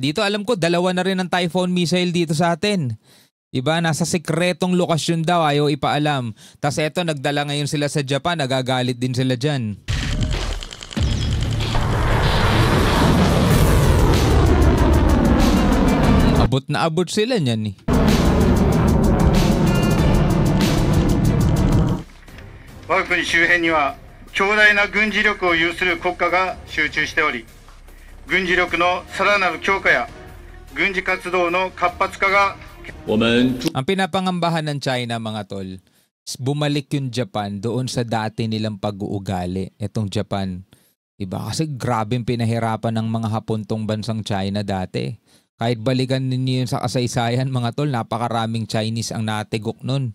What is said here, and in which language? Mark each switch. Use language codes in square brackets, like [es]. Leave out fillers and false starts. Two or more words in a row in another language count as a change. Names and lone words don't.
[tl] Dito alam ko, 2 na rin ang Typhoon missile dito sa atin. Diba? Nasa sekretong lokasyon daw, ayaw ipaalam. Tapos eto, nagdala ngayon sila sa Japan, nagagalit din sila dyan. Abot na abot sila niyan eh. [ja] 我が国周辺には強大な軍事力を有する国家が集中しており、軍事力のさらなる強化や軍事活動の活発化が [tl] Ang pinapangambahan ng China mga tol, bumalik yung Japan doon sa dati nilang pag-uugali. Itong Japan, diba? Kasi grabe yung pinahirapan ng mga Hapon tong bansang China dati. Kahit balikan ninyo yun sa kasaysayan mga tol, napakaraming Chinese ang natigok nun.